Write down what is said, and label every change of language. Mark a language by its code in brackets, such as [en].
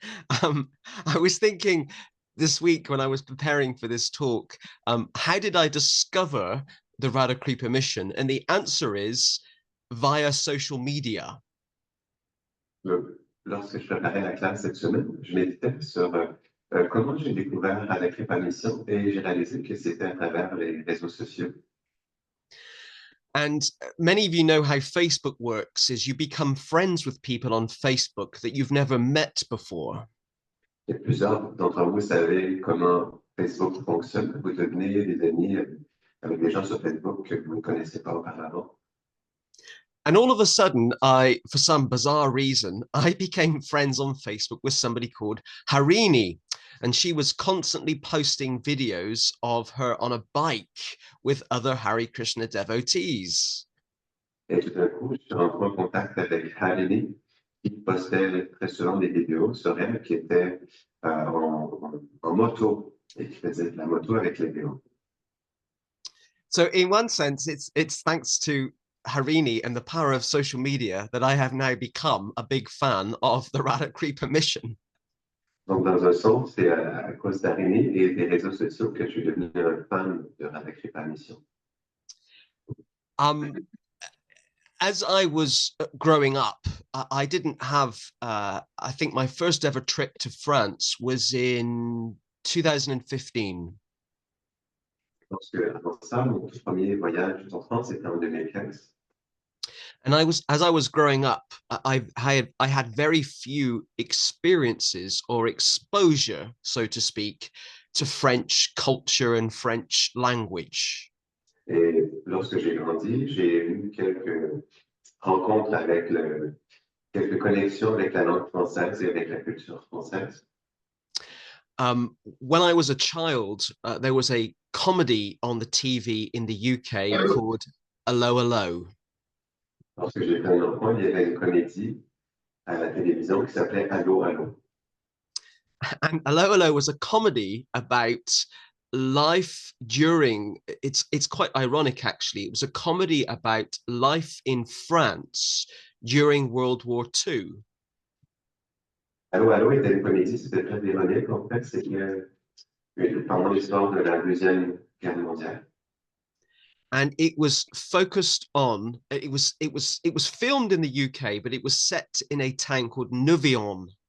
[en] I was thinking this week when I was preparing for this talk, how did I discover the Radhakripa mission? And the answer is via social media. [fr] Lorsque je préparais la classe cette semaine, je méditais sur comment j'ai découvert Radhakripa Mission et j'ai réalisé que c'était à travers les réseaux sociaux. [en] And many of you know how Facebook works is you become friends with people on Facebook that you've never met before. [fr] Et plusieurs d'entre vous savez comment Facebook fonctionne. Vous devenez des amis avec des gens sur Facebook que vous ne connaissez pas auparavant. [en] And all of a sudden, for some bizarre reason, I became friends on Facebook with somebody called Harini. And she was constantly posting videos of her on a bike with other Hare Krishna devotees. [fr] Et tout d'un coup, je suis rentré en contact avec Harini, qui postait très souvent des vidéos sur elle qui était en moto et qui faisait de la moto avec les vélos. [en] So in one sense, it's thanks to Harini and the power of social media that I have now become a big fan of the Radhakripa mission. [fr] Donc, dans un sens, c'est à cause d'Harini et des réseaux sociaux que je suis devenu un fan de Radhakripa Mission. [en] As I was growing up, I didn't have, I think my first ever trip to France was in 2015. [fr] Parce que avant ça, mon tout premier voyage en France était en 2015. [en] And as I was growing up, I had very few experiences or exposure, so to speak, to French culture and French language. [fr] Et lorsque j'ai grandi, j'ai eu quelques rencontres avec quelques connexions avec la langue française et avec la culture française. [en] When I was a child, there was a comedy on the TV in the UK called Allo Allo. [fr] Lorsque j'étais un enfant, il y avait une comédie à la télévision qui s'appelait Allo Allo. [en] And Allo Allo was a comedy about life during, it's quite ironic actually, it was a comedy about life in France during World War II. [fr] Allo Allo était une comédie, c'était très ironique en fait, c'est que pendant l'histoire de la Deuxième Guerre mondiale. [en] And it was focused on, it was filmed in the UK, but it was set in a town called Nouvion.